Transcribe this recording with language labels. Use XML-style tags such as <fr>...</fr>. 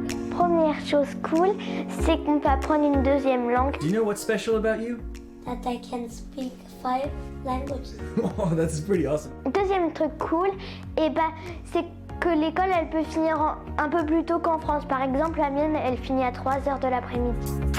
<fr>Première chose cool, c'est qu'on peut apprendre une deuxième langue.</fr> <en>Do you know what's special about you? That I can speak 5 languages. Oh, that's pretty awesome.</en> <fr>Deuxième truc cool, c'est que l'école, elle peut finir un peu plus tôt qu'en France. Par exemple, la mienne, elle finit à 3h de l'après-midi.</fr>